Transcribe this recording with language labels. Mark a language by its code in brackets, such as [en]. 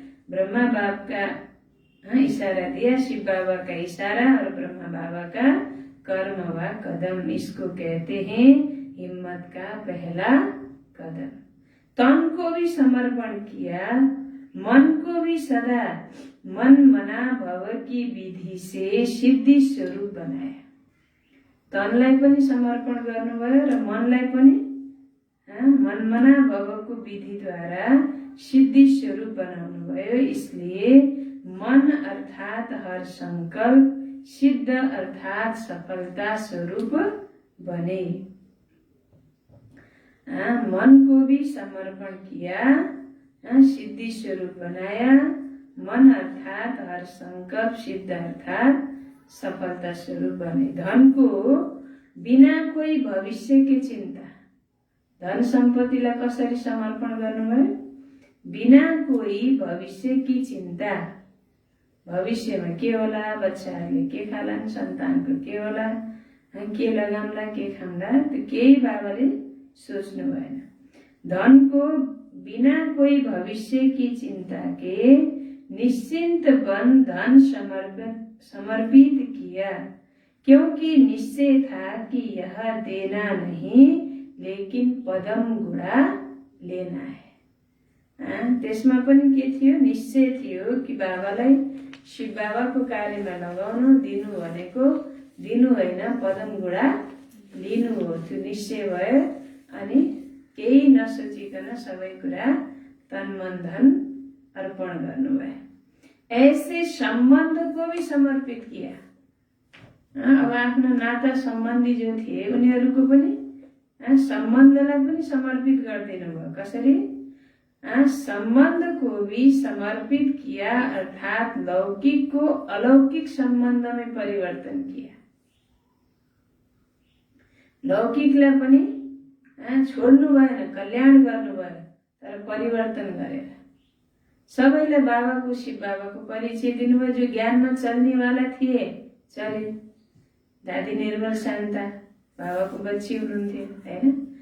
[hi] ब्रह्मा बाप का इशारा दिया, शिव बाबा का इशारा और ब्रह्मा बाबा का कर्म व कदम। इसको कहते हैं हिम्मत का पहला कदम। तन को भी समर्पण किया, मन को भी सदा मन मना भव की विधि से सिद्धि स्वरूप बनाया। [ne] तनलाई पनि समर्पण गर्नुभयो र मनलाई पनि मन मना भवको विधिद्वारा सिद्धि स्वरूप बनाउनु भयो। [hi] इसलिए मन अर्थात हर संकल्प सिद्ध अर्थात सफलता स्वरूप बने। मन को भी समर्पण किया, सिद्धि स्वरूप बनाया। मन अर्थात हर संकल्प सिद्ध अर्थात सफलता स्वरूप बने। धन को बिना कोई भविष्य की चिंता, [ne] धन सम्पत्तिलाई कसरी समर्पण गर्नुभयो? [hi] बिना कोही भविष्य की चिन्ता। [ne] भविष्यमा के होला, बच्चाहरूले के खालान्, सन्तानको के होला, के लगाउँला, के खाउँला, त्यो केही बाबाले सोच्नु भएन। [hi] धन को बिना कोई भविष्य की चिंता के निश्चिंत बन धन समर्पित किया, क्योंकि निश्चय था कि यह देना नहीं लेकिन पदम गुणा लेना है। [ne] त्यसमा पनि के थियो? निश्चय थियो कि बाबालाई शिव बाबाको कार्यमा लगाउनु, दिनु भनेको दिनु होइन, पदम गुणा लिनु हो। त्यो निश्चय भयो अनि केही नसोचिकन सबै कुरा तन मन धन अर्पण गर्नुभयो। [hi] ऐसे संबंध को भी समर्पित किया। [ne] अब आफ्नो नाता सम्बन्धी जो थिए उनीहरूको पनि सम्बन्धलाई पनि समर्पित गरिदिनु भयो। कसरी? [hi] संबंध को भी समर्पित किया अर्थात लौकिक को अलौकिक संबंध में परिवर्तन किया। [ne] लौकिकलाई पनि छोड्नु भएन, कल्याण गर्नुभयो, तर परिवर्तन गरेर सबैलाई बाबाको शिव बाबाको परिचय दिनुभयो। जो ज्ञानमा चल्नेवाला थिए चले। दादी निर्मल शान्ता बाबाको बच्ची हुनुहुन्थ्यो हैन।